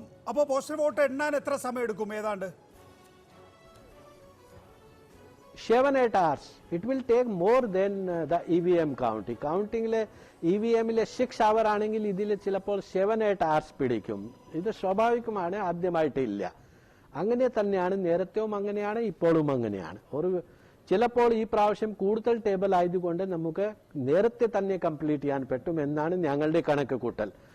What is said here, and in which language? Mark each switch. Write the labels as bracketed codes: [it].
[ml] അപ്പോൾ postal vote എണ്ണാൻ എത്ര സമയം എടുക്കും? ഏതാണ്ട് [en] 7-8 hours. It will take more than the EVM counting. [ml] കൗണ്ടിങ്ങിലെ EVMലെ 6 hours ആണെങ്കിൽ ഇതിൽ ചിലപ്പോൾ 7-8 hours പിടിക്കും. ഇത് സ്വാഭാവികമാണ്, ആദ്യമായിട്ടില്ല. അങ്ങനെ തന്നെയാണ്, നേരത്തെയും അങ്ങനെയാണ്, ഇപ്പോഴും അങ്ങനെയാണ്. ചിലപ്പോൾ ഈ പ്രാവശ്യം കൂടുതൽ ടേബിൾ ആയതുകൊണ്ട് നമുക്ക് നേരത്തെ തന്നെ കംപ്ലീറ്റ് ചെയ്യാൻ പറ്റും എന്നാണ് ഞങ്ങളുടെ കണക്ക് കൂട്ടൽ.